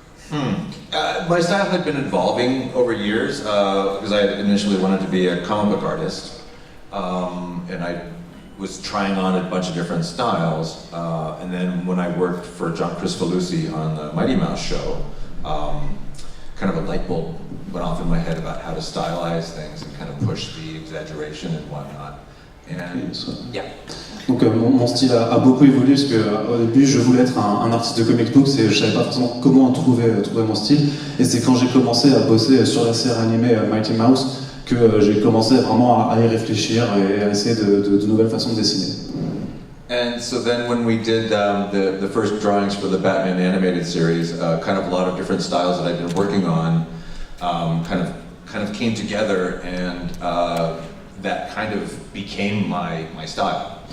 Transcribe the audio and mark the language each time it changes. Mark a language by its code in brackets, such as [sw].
[en] my style had been evolving over years because I had initially wanted to be a comic book artist, and I was trying on a bunch of different styles. And then when I worked for John Kricfalusi on the Mighty Mouse show, kind of a light bulb went off in my head about how to stylize things and kind of push the exaggeration and whatnot. And yeah. [fr] Donc mon style a beaucoup évolué parce qu'au début je voulais être un artiste de comic books et je savais pas forcément comment trouver mon style, et c'est quand j'ai commencé à bosser sur la série animée Mighty Mouse que j'ai commencé vraiment à y réfléchir et à essayer de nouvelles façons de dessiner. [en] And so then when we did the first drawings for the Batman animated series, kind of a lot of different styles that I'd been working on kind of came together, and that kind of became my style.